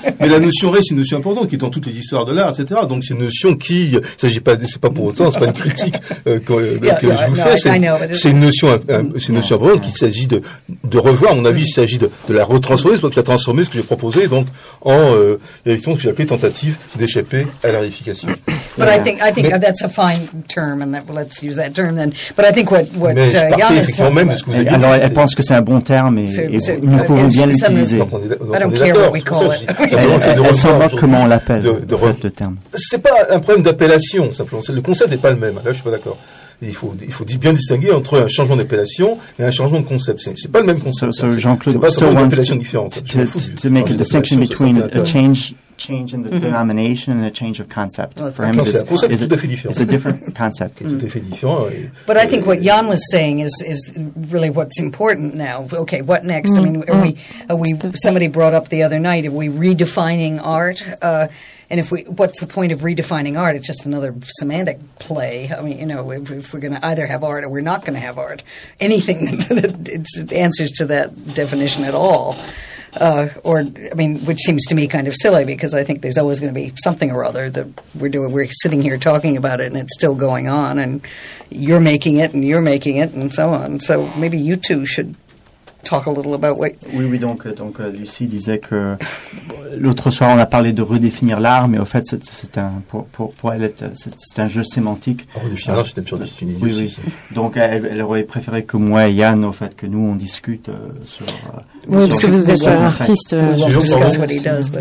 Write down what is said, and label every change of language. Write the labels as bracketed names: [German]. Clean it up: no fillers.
[French] Mais la notion reste une notion importante qui est dans toutes les histoires de l'art, etc. Donc c'est une notion qui, c'est pas pour autant, c'est pas une critique que je vous fais. C'est une notion importante qu'il s'agit de revoir. À mon avis, il s'agit de la retransformer, c'est pas de la transformer ce que j'ai proposé donc en effectivement, ce que j'ai appelé tentative d'échapper à la réification. [English] But I think that's a fine term, and that, well, let's use that term then. But I think what Yann is saying. [French] Mais je partais même de ce que vous avez dit. Alors, elle pense que c'est un bon terme, et nous pouvons bien l'utiliser. [English] I don't care what we call it. [French] Elle s'en moque comment on l'appelle, le terme. C'est pas un problème d'appellation, simplement. Le concept n'est pas le même. Là, je suis pas d'accord. Il faut bien distinguer entre un changement d'appellation et un changement de concept. C'est pas le même concept. So Jean-Claude, c'est pas une appellation différente. [English] To make a distinction between a change in the denomination and a change of concept. Well, for him, concept is [French] tout à fait différent. [English] It's a different concept. [French] Tout à fait différent. [English] But I think what Yann was saying is really what's important now. Okay, what next? I mean, are we somebody brought up the other night? Are we redefining art? And if what's the point of redefining art? It's just another semantic play. I mean, you know, if we're going to either have art or we're not going to have art, anything that answers to that definition at all, which seems to me kind of silly, because I think there's always going to be something or other that we're doing. We're sitting here talking about it, and it's still going on, and you're making it, and you're making it, and so on. So maybe you two should talk a little about what... [French] Donc Lucie disait que l'autre soir on a parlé de redéfinir l'art, mais au fait c'est un jeu sémantique. Redéfinir l'art, c'est une idée. Oui, oui. Donc elle aurait préféré que moi et Yann, au fait que nous on discute sur... Oui, parce que vous êtes un artiste.